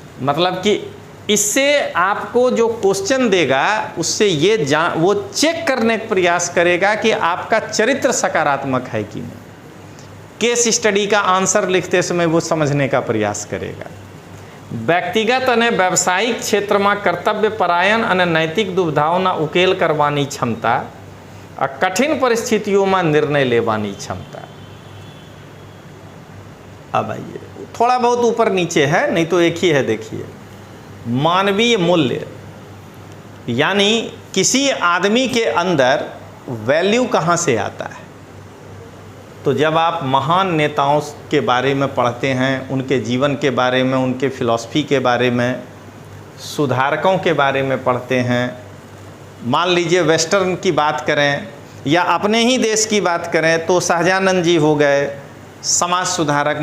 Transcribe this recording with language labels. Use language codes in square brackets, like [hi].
[hi] मतलब कि इससे आपको जो क्वेश्चन देगा उससे ये वो चेक करने का प्रयास करेगा कि आपका चरित्र सकारात्मक है कि नहीं। केस स्टडी का आंसर लिखते समय वो समझने का प्रयास करेगा। [gu] व्यक्तिगत અને વ્યવસાયિક ક્ષેત્રમાં કર્તવ્ય પરાયણ અને નૈતિક દુવિધાઓના ઉકેલ કરવાની ક્ષમતા, આ કઠિન પરિસ્થિતિઓમાં निर्णय લેવાની क्षमता। [hi] अब आइए, थोड़ा बहुत ऊपर नीचे है, नहीं तो एक ही है। देखिए, मानवीय मूल्य, यानी किसी आदमी के अंदर वैल्यू कहाँ से आता है। तो जब आप महान नेताओं के बारे में पढ़ते हैं, उनके जीवन के बारे में, उनके फिलॉसफी के बारे में, सुधारकों के बारे में पढ़ते हैं, मान लीजिए वेस्टर्न की बात करें या अपने ही देश की बात करें तो सहजानंद जी हो गए समाज सुधारक।